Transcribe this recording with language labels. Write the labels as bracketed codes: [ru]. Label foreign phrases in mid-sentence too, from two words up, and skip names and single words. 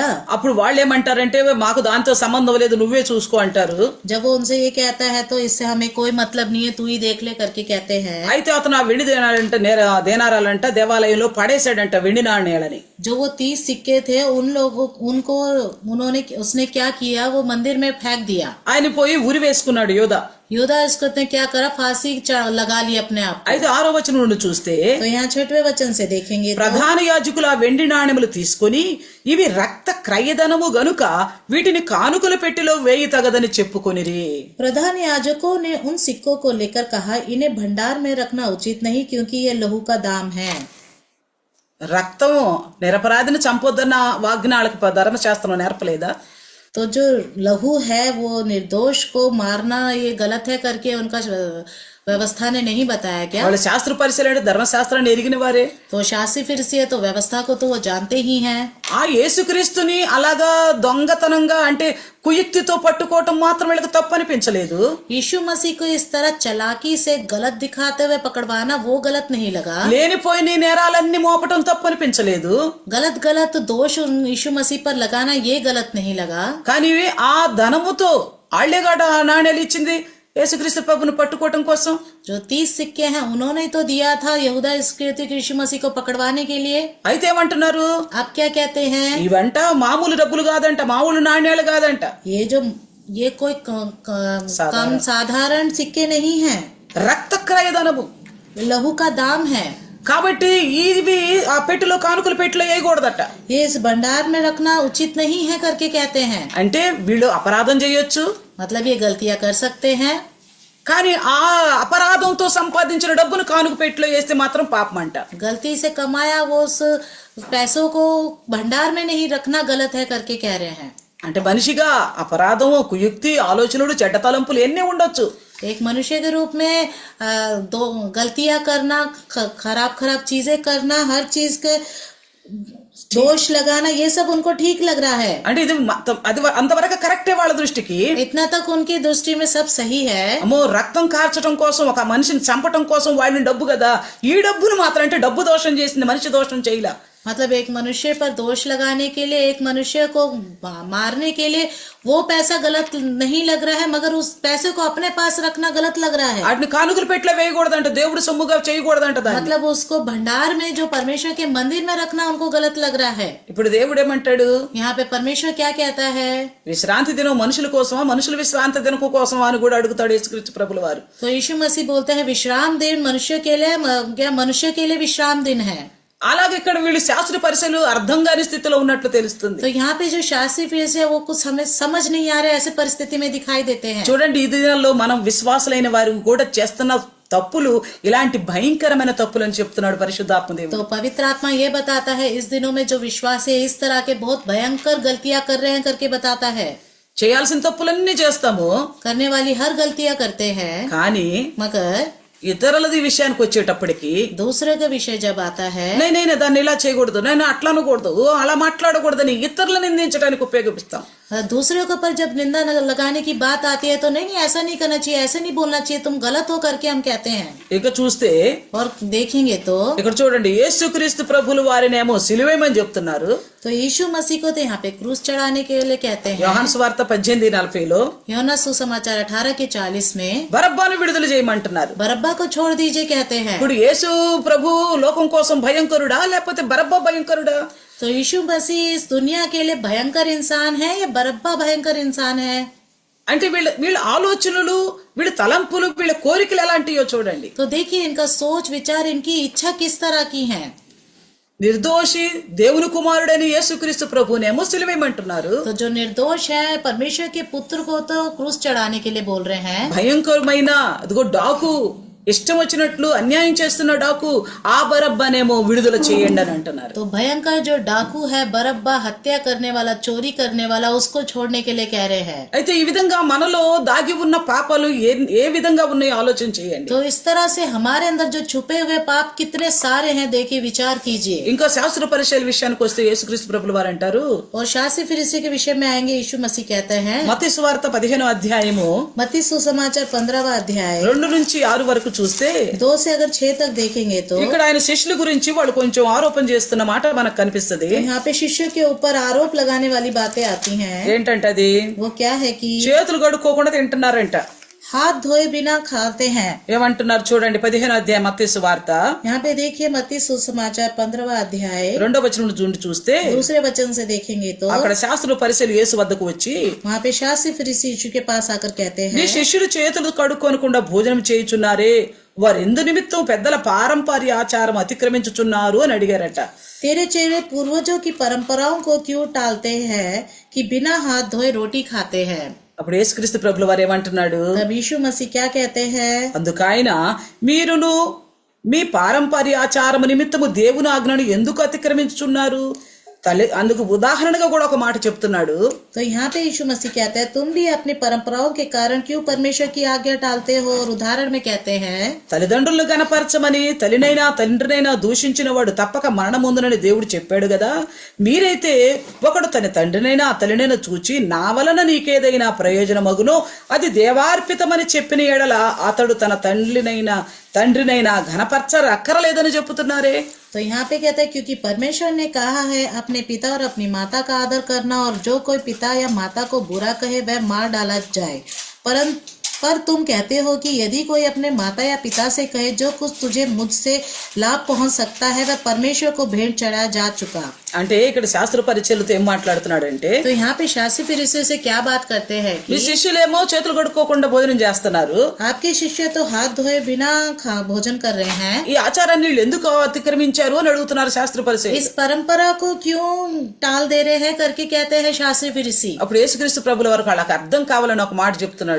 [te] అప్పుడు వాళ్ళు ఏమంటారంటే మాకు దాంతో సంబంధం లేదు నువ్వే చూసుకో అంటారు. [hi] जब वो उनसे ये कहता है तो इससे हमें कोई मतलब नहीं है, तू ही देख ले करके कहते हैं। [te] అయితే అతను ఆ వెండి దేనారాలంట దేవాలయంలో పడేశాడంట వెండి నాణ్యాలని. [hi] जो वो 30 सिक्के थे उसने क्या किया, वो मंदिर में फेंक दिया। [te] ఆయన పోయి ఉరి వేసుకున్నాడు యోధ. [hi] योदा इसको ने क्या करा, फांसी लगा ली अपने आप को। [te] అయితే 6వ వచనం నుండి చూస్తే [hi] तो यहाँ 6वें वचन से देखेंगे तो [te] ప్రధాన యాజకులు ఆ వెండి నాణెములు తీసుకుని ఇవి రక్త క్రయధనము గనుక వీటిని కానుకల పెట్టెలో వేయి తగదని చెప్పుకొనిరి. [hi] प्रधान याजकों ने उन सिक्कों को लेकर कहा, इन्हें भंडार में रखना उचित नहीं क्योंकि ये लहू का दाम है। [te] రక్తం నిరపరాధిని చంపొద్దన్న వాగ్నాలకు ధర్మశాస్త్రం నేర్పలేదా? [hi] तो जो लहू है वो निर्दोष को मारना ये गलत है करके उनका व्यवस्था ने नहीं बताया क्या? [te] వాళ్ళు శాస్త్ర పరిశీలన ధర్మశాస్త్రాన్ని ఎరిగిన వారే. [hi] तो शास्त्री फिर से तो व्यवस्था को तो वो जानते ही हैं। [te] ఆ యేసుక్రీస్తుని అలాగా దొంగతనంగా అంటే కుయుక్తితో పట్టుకోవటం మాత్రం వీళ్ళకి తప్పు అనిపించలేదు. [hi] यीशु मसीह को इस तरह चालाकी से गलत दिखाते हुए पकड़वाना वो गलत नहीं लगा। [te] లేనిపోయిన నేరాలన్నీ మోపటం తప్పు అనిపించలేదు. [hi] गलत गलत दोष यीशु मसीह पर लगाना ये गलत नहीं लगा। [te] కానీ ఆ ధనముతో ఆళ్లేగాడ నాణ్యాలు ఇచ్చింది యేసుక్రీస్తు ప్రభుని పట్టుకోవటం కోసం. [hi] जो 30 सिक्के हैं उन्होंने तो दिया था यहूदा इस्करियोती को यीशु मसीह को पकड़वाने के लिए। [te] అయితే ఏమంటున్నారు? [hi] आप क्या कहते हैं? [te] ఇవంట మామూలు డబ్బులు కాదంట, మామూలు నాణ్యాలు కాదంట, [hi] ये कोई कम साधारण सिक्के नहीं हैं, [te] రక్త క్రయధనము, [hi] लहू का दाम है। [te] కాబట్టి ఇవి ఆ పెట్టెలో కానుకల పెట్టెలో వేయకూడదట. [hi] ये इस भंडार में रखना उचित नहीं है करके कहते हैं। [te] అంటే వీళ్ళు అపరాధం చేయొచ్చు, [hi] मतलब ये गलतियां कर सकते हैं, [te] కానీ ఆ అపరాధంతో సంపాదించిన డబ్బును కానుక పెట్టెలో వేస్తే మాత్రం పాపం అంట. [hi] गलती से कमाया वो उस पैसों को भंडार में नहीं रखना गलत है करके कह रहे हैं। [te] అంటే మనిషిగా అపరాధము, కుయుక్తి, ఆలోచనలు, చెడ్డ తలంపులు ఎన్ని ఉండొచ్చు. [hi] एक मनुष्य के रूप में दो गलतियां करना, खराब चीजें करना, हर चीज के दोष लगाना, ये सब उनको ठीक लग रहा है। [te] అంటే ఇది అది అంతవరకు కరెక్టే వాళ్ళ దృష్టికి. [hi] इतना तक उनकी दृष्टि में सब सही है। [te] అమ్మో రక్తం కార్చడం కోసం, ఒక మనిషిని చంపటం కోసం వాడిని డబ్బు కదా, ఈ డబ్బును మాత్రం అంటే డబ్బు దోషం చేసింది, మనిషి దోషం చేయలే. [hi] मतलब एक मनुष्य पर दोष लगाने के लिए, एक मनुष्य को मारने के लिए वो पैसा गलत नहीं लग रहा है, मगर उस पैसे को अपने पास रखना गलत लग रहा है। [te] వాటిని కానుకల పెట్టెలో వేయకూడదంట, దేవుడు సొమ్ముగా చేయకూడదంట దాన్ని. [hi] मतलब उसको भंडार में जो परमेश्वर के मंदिर में रखना उनको गलत लग रहा है। [te] ఇప్పుడు దేవుడు ఏమంటాడు? [hi] यहाँ पे परमेश्वर क्या कहता है? [te] విశ్రాంతి దినం మనుషుల కోసమా, మనుషుల విశ్రాంతి దినం కోసమా అని కూడా అడుగుతాడు యేసుక్రీస్తు ప్రభుల వారు. [hi] तो यीशु मसीह बोलते हैं विश्राम दिन मनुष्य के लिए, क्या मनुष्य के लिए विश्राम दिन है? [te] అలాగే ఇక్కడ వీళ్ళు శాస్త్ర పరిశీలు అర్థం కాని స్థితిలో ఉన్నట్లు తెలుస్తుంది. [hi] तो यहाँ पे जो शास्त्री फीस है वो कुछ हमें समझ नहीं आ रहा है, ऐसे परिस्थिति में दिखाई देते हैं। [te] చూడండి, ఈ దినాల్లో మనం విశ్వాసులైన వారు కూడా చేస్తున్న తప్పులు ఇలాంటి భయంకరమైన తప్పులు అని చెప్తున్నాడు పరిశుద్ధాత్మ దేవుడు. [hi] तो पवित्र आत्मा ये बताता है इस दिनों में जो विश्वास है इस तरह के बहुत भयंकर गलतियां कर रहे हैं करके बताता है। [te] చేయాల్సిన తప్పులన్నీ చేస్తాము, [hi] करने वाली हर गलतियां करते हैं, [te] కానీ [hi] मगर [te] ఇతరులది విషయానికి వచ్చేటప్పటికి [hi] दूसरे का विषय जब आता है, [te] నేను దాన్ని ఇలా చేయకూడదు, నేను అట్లా అనకూడదు, అలా మాట్లాడకూడదని ఇతరులను నిందించడానికి ఉపయోగిస్తాం. [hi] दूसरे के ऊपर जब निंदा लगाने की बात आती है तो नहीं ऐसा नहीं करना चाहिए, ऐसे नहीं बोलना चाहिए, तुम गलत हो करके हम कहते हैं। [te] ఇక చూస్తే [hi] और देखेंगे तो [te] ఇక్కడ చూడండి, యేసుక్రీస్తు ప్రభులు వారినేమో సిలువేయమని చెప్తున్నారు. [hi] तो यीशु मसीह को तो यहाँ पे क्रूस चढ़ाने के लिए कहते हैं। [te] యోహాను సువార్త 18:40లో [hi] యోనా सुसमाचार 18:40 में [te] బరబ్బాను విడుదల చేయమంటున్నారు. [hi] बरब्बा को छोड़ दीजिए कहते हैं। [te] ఇప్పుడు యేసు ప్రభు లోకం కోసం భయంకరుడా లేకపోతే బరబ్బా భయంకరుడా? [hi] तो यीशु मसीह इस दुनिया के लिए भयंकर इंसान है या बरब्बा भयंकर इंसान है? [te] అంటే వీళ్ళ ఆలోచనలు, వీళ్ళ తలంపులు, వీళ్ళ కోరికలు ఎలాంటియో చూడండి. [hi] तो देखिए इनका सोच विचार, इनकी इच्छा किस तरह की है। [te] నిర్దోషి దేవుని కుమారుడని యేసుక్రీస్తు ప్రభునేమో సిలువేయమంటున్నారు. [hi] तो जो निर्दोष है परमेश्वर के पुत्र को तो क्रूस चढ़ाने के लिए बोल रहे हैं। [te] భయంకరమైన అదిగో డాకు ఇష్టం వచ్చినట్లు అన్యాయం చేస్తున్న డాకు ఆ బరబ్బనేమో విడుదల చేయండి అని అంటున్నారు. [hi] तो भयंकर जो डाकू है बरब्बा, हत्या करने वाला, चोरी करने वाला, उसको छोड़ने के लिए कह रहे हैं. [te] అయితే ఈ విధంగా మనలో దాగి ఉన్న పాపాలు ఏ విధంగా ఉన్నాయో ఆలోచన చేయండి. [hi] तो इस तरह से हमारे अंदर जो छुपे हुए पाप कितने सारे हैं, देखिए विचार कीजिए. [te] ఇంకా శాస్త్ర పరిచయాల విషయానికి వస్తే యేసుక్రీస్తు ప్రభుల వారు అంటారు, [hi] और शास्त्री फरीसी के विषय में आएंगे. यीशु मसीह कहते हैं, [te] మత్తయి సువార్త 15వ అధ్యాయము [hi] मत्ती सुसमाचार 15वां अध्याय [te] 2 నుంచి 6 వరకు చూస్తే [hi] 2 से अगर 6 तक देखेंगे तो [te] ఇక్కడ ఆయన శిష్యుల గురించి వాళ్ళు కొంచెం ఆరోపణ చేస్తున్న మాట మనకు కనిపిస్తది. [hi] यहाँ पे शिष्यों के ऊपर आरोप लगाने वाली बातें आती हैं. [te] ఏంటంటే అది [hi] वो क्या है कि [te] చేతులు కడుక్కోకుండా తింటున్నారంట. [hi] हाथ धोए बिना खाते हैं. [te] ఏమంటున్నారు చూడండి, 15వ అధ్యాయం మత్తయి సువార్త [hi] यहाँ पे देखिए मत्ती सुसमाचार 15वां अध्याय [te] 2వ వచనం నుండి చూస్తే [hi] दूसरे वचन से देखेंगे तो [te] అక్కడ శాస్త్రులు పరిచయాలు యేసు వద్దకు వచ్చి, [hi] वहाँ पे शास्त्री फरीसी यीशु के पास आकर कहते [te] నీ [hi] हैं, [te] శిష్యులు చేతులు కడుక్కోనకుండా భోజనం చేయుచున్నారే, వారు ఎందు నిమిత్తం పెద్దల పారంపర్య ఆచారం అతిక్రమించుచున్నారు అని అడిగారట. [hi] तेरे चेहरे पूर्वजों की परंपराओं को क्यों टालते हैं कि बिना हाथ धोए रोटी खाते हैं. [te] అప్పుడు యేసుక్రీస్తు ప్రభుల వారు ఏమంటున్నాడు, [hi] तब यीशु मसीह क्या कहते हैं, [te] అందుకైన మీరును మీ పారంపర్య ఆచారము నిమిత్తము దేవుని ఆజ్ఞను ఎందుకు అతిక్రమించుచున్నారు. అందుకు ఉదాహరణగా కూడా ఒక మాట చెప్తున్నాడు. [hi] तो यहाँ पे यीशु मसीह कहते हैं, तुम भी अपनी परंपराओं के कारण क्यों परमेश्वर की आज्ञा टालते हो. और उदाहरण में कहते हैं, [te] తల్లిదండ్రులను గనపరచమని తల్లినైనా తండ్రినైనా దూషించిన వాడు తప్పక మరణముందునని దేవుడు చెప్పాడు కదా. మీరైతే ఒకడు తన తండ్రినైనా తల్లినైనా చూచి నా వలన నీకేదైనా ప్రయోజనమగునో అది దేవార్పితమని చెప్పిన ఎడల అతడు తన తండ్రినైనా ఘనపరచరక్కరలేదని చెప్పుతున్నారే. [hi] तो यहाँ पे कहता है, क्योंकि परमेश्वर ने कहा है अपने पिता और अपनी माता का आदर करना, और जो कोई पिता या माता को बुरा कहे वह मार डाला जाए. पर तुम कहते हो कि यदि कोई अपने माता या पिता से कहे जो कुछ तुझे मुझसे लाभ पहुंच सकता है वह परमेश्वर को भेंट चढ़ाया जा चुका. [te] అంటే ఇక్కడ శాస్త్ర పరిచయాలతో ఏం మాట్లాడుతున్నాడంటే, [hi] तो यहाँ पे शास्त्री फरीसी से क्या बात करते हैं [te] మీ [hi] कि [te] శిష్యులేమో చేతులు కడుక్కోకుండా భోజనం చేస్తున్నారు, [hi] आपके शिष्य तो हाथ धोए बिना भोजन कर रहे हैं. [te] ఈ ఆచారాన్ని వీళ్ళు ఎందుకు అతిక్రమించారు అని అడుగుతున్నారు శాస్త్ర పరిచయం. [hi] इस परंपरा को क्यों टाल दे रहे हैं करके कहते हैं शास्त्री फरीसी. [te] అప్పుడు యేసుక్రీస్తు ప్రభుల వారు వాళ్ళకి అర్థం కావాలని ఒక మాట చెప్తున్నాడు.